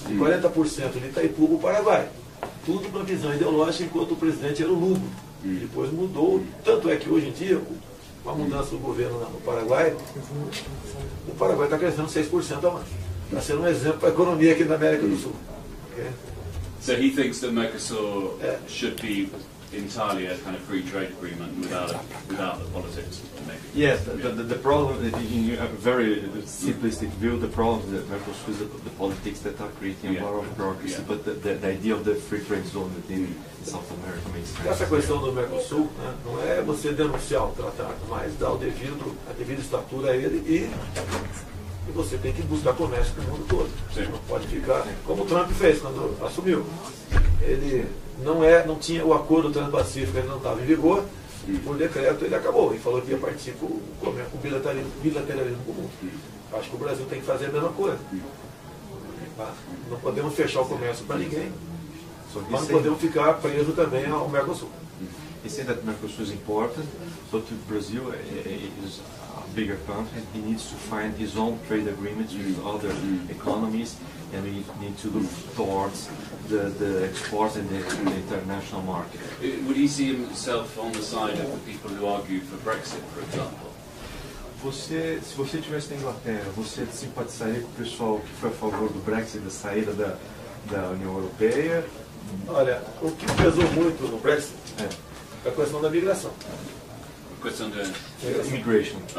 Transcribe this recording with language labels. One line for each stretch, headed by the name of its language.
Portuguese: De 40% de Itaipu para o Paraguai. Tudo para visão ideológica, enquanto o presidente era o Lugo. Depois mudou, tanto é que hoje em dia, com a mudança do governo no Paraguai, o Paraguai está crescendo 6% ao ano. Está sendo um exemplo para a economia aqui na América do Sul.
English: Okay? So he thinks that Mercosur should be entirely a kind of free trade agreement without the politics, maybe. Yes, the problem, in a very simplistic view, the problem that Mercosur is the politics that are creating a lot of bureaucracy, but the idea of the free trade zone within South America makes sense.
Portuguese: Essa questão do Mercosul, né, não é você denunciar o tratado, mas dar a devida estatura a ele e você tem que buscar comércio no mundo todo. Você não pode ficar, como o Trump fez quando assumiu. Ele não tinha o acordo transpacífico, ele não estava em vigor, por decreto ele acabou e falou que ia partir com o bilateralismo comum. Acho que o Brasil tem que fazer a mesma coisa. Não podemos fechar o comércio para ninguém, mas não podemos ficar presos também ao Mercosul.
English: He said that Mercosur is important, but Brazil is a bigger country. He needs to find his own trade agreements with other economies, and we need to look towards the exports in the international market. Would he see himself on the side of the people who argue for Brexit, for example?
Portuguese: Se você estivesse na Inglaterra, você simpatizaria com o pessoal que foi a favor do Brexit, da saída da União Europeia? Olha, o que pesou muito no Brexit é a questão da migração. A questão da
English: immigration.